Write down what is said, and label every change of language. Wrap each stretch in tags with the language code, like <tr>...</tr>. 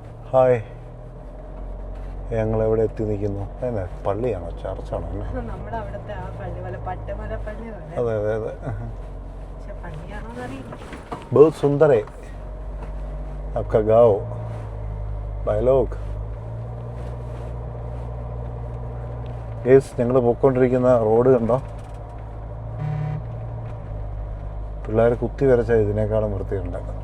<ml>Hi, ഞങ്ങളെവിടെ എത്തി നിൽക്കുന്നു? അതെ, പള്ളിയാണോ ചർച്ചാണോ? നമ്മുടെ അവിടുത്തെ ആ പള്ളി പോലെ പട്ടുമല പള്ളി പോലെ. അതെ അതെ അതെ. പക്ഷെ പള്ളിയാണോന്ന് അറിയില്ല.</ml> <hi>बहुत सुंदर है आपका गाँव भाई लोग.</hi> <ml>ഞങ്ങൾ പോയിക്കൊണ്ടിരിക്കുന്ന റോഡ് കണ്ടോ? പിള്ളേർ കുത്തി വരച്ച ഇതിനേക്കാളും വൃത്തിയുണ്ട്.</ml>